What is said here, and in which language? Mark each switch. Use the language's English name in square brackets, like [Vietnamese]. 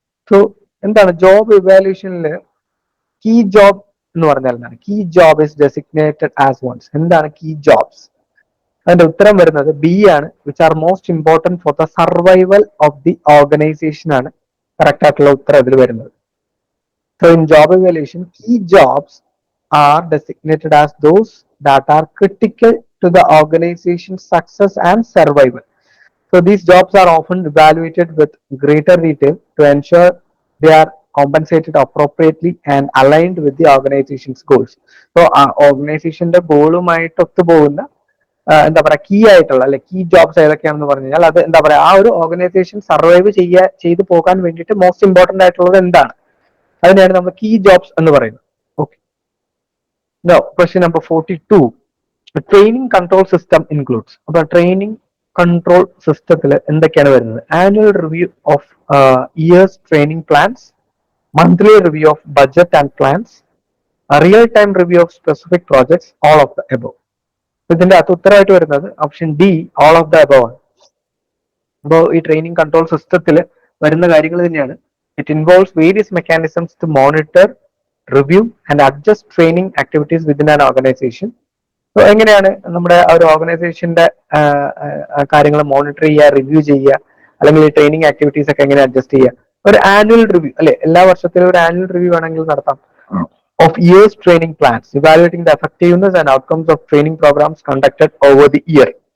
[Malayalam] So എന്താണ് job ഇവാലുവേഷനിൽ key job എന്ന് പറഞ്ഞാൽ എന്താണ്? [English] Key job is designated as ones. [Malayalam] എന്താണ് കീ ജോബ്സ്? അതിന്റെ ഉത്തരം വരുന്നത് ബി ആണ്, [English] which are most important for the survival of the organisation [Malayalam] ആണ് കറക്റ്റ് ആയിട്ടുള്ള ഉത്തരം ഇതിൽ വരുന്നത്. [English] So in job evaluation, key jobs are designated as those that are critical to the organization's success and survival. So these jobs are often evaluated with greater detail to ensure they are compensated appropriately and aligned with the organization's goals. [Malayalam] So ഓർഗനൈസേഷന്റെ ഗോളുമായിട്ട് ഒത്തുപോകുന്ന എന്താ പറയുക key ആയിട്ടുള്ള അല്ലെ key jobs ഏതൊക്കെയാണെന്ന് പറഞ്ഞു കഴിഞ്ഞാൽ അത് എന്താ പറയുക ആ ഒരു ഓർഗനൈസേഷൻ സർവൈവ് ചെയ്തു പോകാൻ വേണ്ടിയിട്ട് മോസ്റ്റ് ഇമ്പോർട്ടന്റ് ആയിട്ടുള്ളത് എന്താണ്, അതിനെയാണ് നമ്മൾ കീ ജോബ്സ് എന്ന് പറയുന്നത്. Okay. [English] No question number 42, training control system includes. [Malayalam] അപ്പൊ ട്രെയിനിങ് കൺട്രോൾ സിസ്റ്റത്തിൽ എന്തൊക്കെയാണ് വരുന്നത്? [English] Annual review of years training plans, monthly review of budget and plans, real time review of specific projects, all of the above. [Malayalam] ഇതിന്റെ അകത്ത് ഉത്തരമായിട്ട് വരുന്നത് option D, [English] all of the above [Malayalam] ആണ്. അപ്പോൾ ഈ ട്രെയിനിങ് കൺട്രോൾ സിസ്റ്റത്തിൽ വരുന്ന കാര്യങ്ങൾ തന്നെയാണ്. [English] It involves various mechanisms to monitor, review and adjust training activities within an organization. [Malayalam] So എങ്ങനെയാണ് നമ്മുടെ ഒരു ഓർഗനൈസേഷന്റെ കാര്യങ്ങൾ മോണിറ്റർ ചെയ്യുക, റിവ്യൂ ചെയ്യുക, അല്ലെങ്കിൽ ട്രെയിനിങ് ആക്ടിവിറ്റീസ് ഒക്കെ എങ്ങനെ അഡ്ജസ്റ്റ് ചെയ്യുക? ഒരു ആനുവൽ റിവ്യൂ അല്ലെ, എല്ലാ വർഷത്തിലും ഒരു ആനുവൽ റിവ്യൂ വേണമെങ്കിൽ നടത്താം. [English] Of years training plans, evaluating the effectiveness and outcomes of training programmes conducted over the year.